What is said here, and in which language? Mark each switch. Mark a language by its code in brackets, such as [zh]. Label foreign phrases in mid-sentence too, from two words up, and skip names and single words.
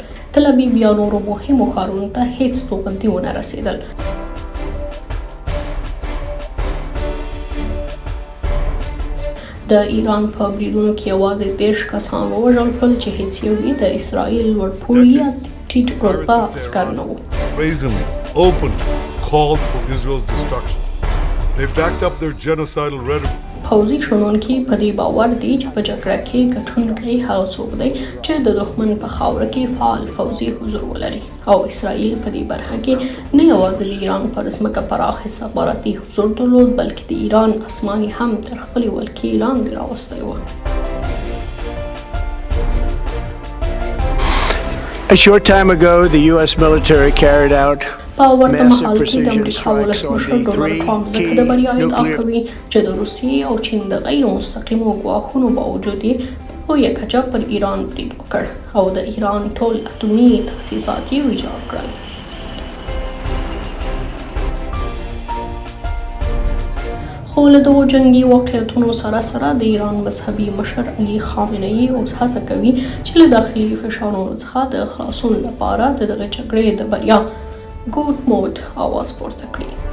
[ps] تل ابیب یا نورو مهمو ښارونو ته هیڅ توغندي ونه رسېدل. د ایران په بریدونو کې یوازې 10 کسان ووژل شول چې هیڅ یو یې د اسراییل لوړپوړي یا ټیټ رتبه عسکر نه وو. [en] Brazenly, openly called for Israel's destruction. They backed up their genocidal rhetoric. [ps] پوځي شنونکي په دې باور دي چې په جګړه کې ګټونکی هغه څوک دی چې د دښمن په خاوره کې فعال پوځي حضور ولري، او اسراییل په دې برخه کې نه یوازې د ایران پر ځمکه پراخ استخباراتي حضور درلود، بلکې د ایران اسماني هم تر خپلې ولکې لاندې راوستی و. [en] A short time ago, the U.S. military carried out [ps] په ورته مهال کې د امریکا ولسمشر ډونالډ ټرمپ ځکه د بریا ادعا کوي چې د روسیې او چین د غیر مستقیمو ګواښونو باوجود یې په لویه کچه پر ایران برید وکړ او د ایران ټول اټومي تاسیسات یې ویجاړ کړل. خو له دغو جنګي واقعیتونو سره سره د ایران مذهبي مشر خامنه اوس هڅه کوي چې له داخلي فشارونو څخه د خلاصون لپاره د دغه جګړې د بریا ګوټ موټ آواز پورته کړي.